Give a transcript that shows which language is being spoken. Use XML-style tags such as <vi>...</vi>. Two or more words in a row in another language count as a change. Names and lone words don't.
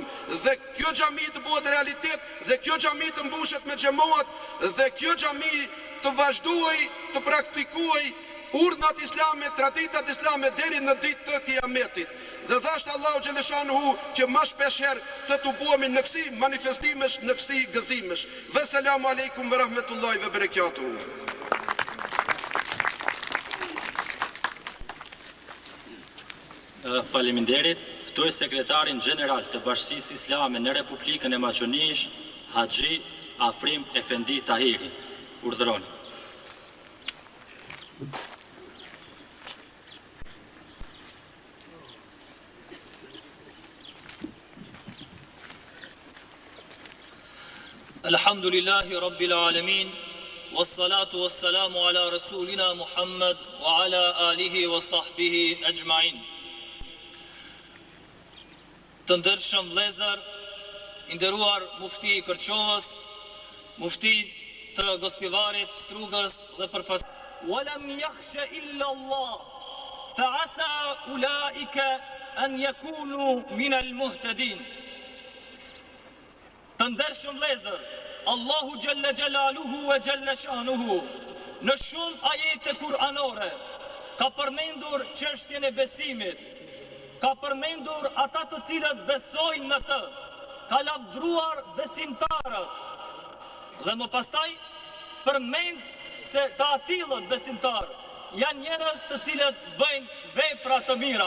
<sq>Dhe kjo xhami të bëhet realitet, dhe kjo xhami të mbushet me xhamat, dhe kjo xhami të vazhdoj të praktikuoj urdhnat islame, traditat islame deri në ditë të Kiametit. Dhe thashtë Allahu Gjeleshanu që ma shpesh herë të tubuemi në kësi manifestimesh, në kësi gëzimesh.</sq> <ar>والسلام عليكم ورحمة الله وبركاته.</ar> <sq>Faleminderit, ftoj sekretarin general të Bashkisë Islame në Republikën e Maqedonish, Haxhi Afrim Efendi Tahiri. Urdhëroni.</sq> <ar>الحمد لله رب العالمين والصلاة والسلام على رسولنا محمد وعلى آله وصحبه أجمعين.</ar> <sq>Të ndershëm vëllezër, i nderuar mufti i Kërçovës, mufti të Gospivarit, Strugës dhe përfaqësues.</sq> <ar>ولم يخش إلا الله فعسى أولئك أن يكونوا من المهتدين.</ar> <sq>Të ndershëm vëllezër,</sq> <ar>الله جل جلاله وجل شأنه</ar> <sq>në shumë ajete kuranore ka përmendur çështjen e besimit, ka përmendur ata të cilët besojnë në të, ka lavdruar besimtarët, dhe më pastaj përmend se të atillët besimtarë janë njerëz të cilët bëjnë vepra të mira.</sq>